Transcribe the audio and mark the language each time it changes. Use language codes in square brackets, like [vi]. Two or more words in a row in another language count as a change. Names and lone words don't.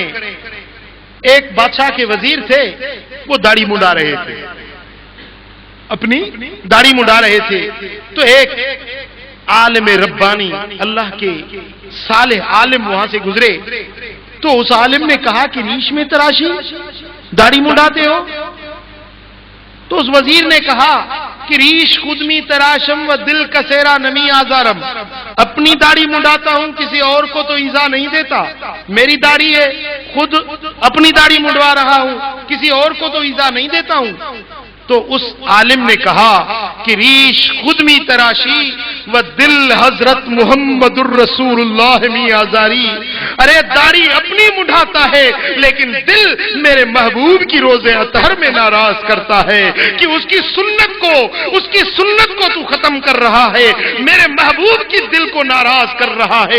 [ur] ایک بادشاہ کے وزیر تھے، وہ داڑھی منڈا رہے تھے، اپنی داڑھی منڈا رہے تھے، تو ایک عالم ربانی، اللہ کے صالح عالم وہاں سے گزرے، تو اس عالم نے کہا کہ [fa] ریش میں تراشی، [ur] داڑھی منڈاتے ہو؟ تو اس وزیر نے کہا کہ [fa] ریش خود می تراشم و دل کسیرا نمی آزارم، [ur] اپنی داڑھی منڈاتا ہوں، کسی اور کو تو ایذا نہیں دیتا، میری داڑھی ہے، خود اپنی داڑھی منڈوا رہا ہوں، کسی اور کو تو ایذا نہیں دیتا ہوں۔ تو اس عالم نے کہا کہ [fa] ریش خود می تراشی و دل حضرت محمد الرسول اللہ میاں زاری. [ur] ارے داڑھی اپنی مڈھاتا ہے لیکن دل میرے محبوب کی روزے اطہر میں ناراض کرتا ہے کہ اس کی سنت کو تو ختم کر رہا ہے، میرے محبوب کی دل کو ناراض کر رہا ہے.